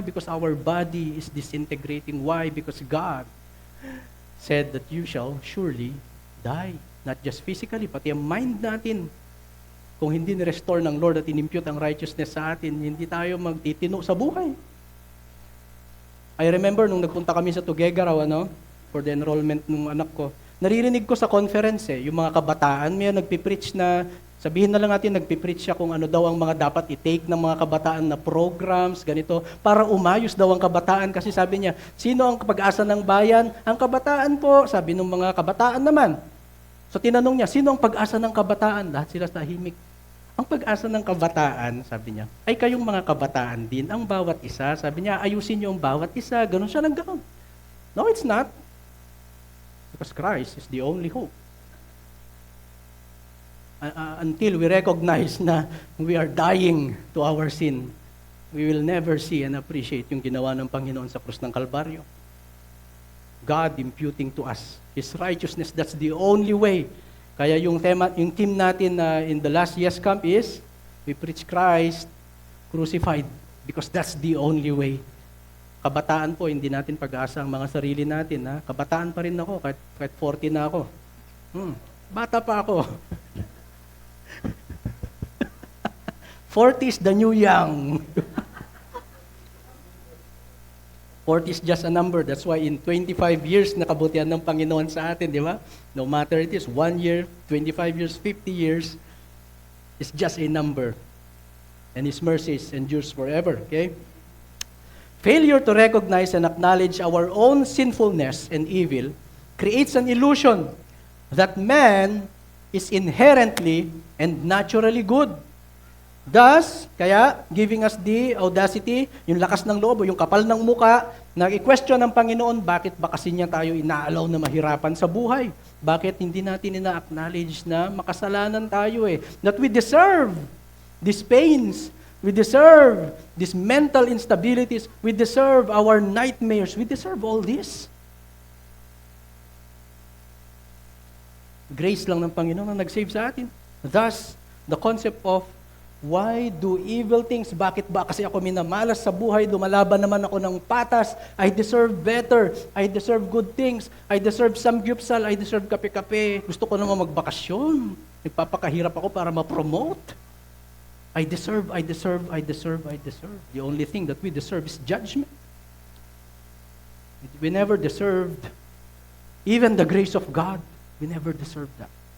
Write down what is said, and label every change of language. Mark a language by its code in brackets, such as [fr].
[en] Because our body is disintegrating. Why? Because God said that you shall surely die. Not just physically, [tl] pati ang mind natin. Kung hindi ni-restore ng Lord at inimpute ang righteousness sa atin, hindi tayo magtitino sa buhay. I remember nung nagpunta kami sa Tuguegarao, for the enrollment ng anak ko, naririnig ko sa conference yung mga kabataan, may nagpipreach na, sabihin na lang natin, nagpipreach siya kung ano daw ang mga dapat i-take ng mga kabataan na programs, ganito, para umayos daw ang kabataan. Kasi sabi niya, sino ang pag-asa ng bayan? Ang kabataan po, sabi ng mga kabataan naman. So tinanong niya, sino ang pag-asa ng kabataan? Lahat sila tahimik. Ang pag-asa ng kabataan, sabi niya, ay kayong mga kabataan din, ang bawat isa. Sabi niya, ayusin niyo ang bawat isa. Ganon siya ng ganon. [en] No, it's not. Because Christ is the only hope. Until we recognize na we are dying to our sin, we will never see and appreciate [tl] yung ginawa ng Panginoon sa krus ng Kalbaryo. [en] God imputing to us His righteousness, that's the only way. [tl] Kaya yung team natin [en] in the last Yes Camp is, we preach Christ crucified because that's the only way. [tl] Kabataan po, hindi natin pag-asa ang mga sarili natin. Ha? Kabataan pa rin ako, kahit 40 na ako. Bata pa ako. [en] 40 is the new young. 40 is just a number. That's why in 25 years, [tl] nakabutihan ng Panginoon sa atin, di ba? [en] No matter it is 1 year, 25 years, 50 years, it's just a number. And His mercies endures forever, okay? Failure to recognize and acknowledge our own sinfulness and evil creates an illusion that man is inherently and naturally good. [tl] Thus, kaya, [en] giving us the audacity, [tl] yung lakas ng loob, yung kapal ng muka, na i-question ng Panginoon, bakit ba kasi niya tayo inaalaw na mahirapan sa buhay? Bakit hindi natin ina-acknowledge na makasalanan tayo [en] that we deserve these pains, we deserve these mental instabilities, we deserve our nightmares, we deserve all this. [tl] Grace lang ng Panginoon ang nag-save sa atin. [en] Thus, the concept of why do evil things? [tl] Bakit ba? Kasi ako minamalas sa buhay, lumalaban naman ako ng patas. [en] I deserve better. I deserve good things. I deserve samgyupsal. I deserve kape-kape. [tl] Gusto ko naman magbakasyon. Nagpapakahirap ako para ma-promote. [en] I deserve. The only thing that we deserve is judgment. We never deserved even the grace of God. We never deserved that.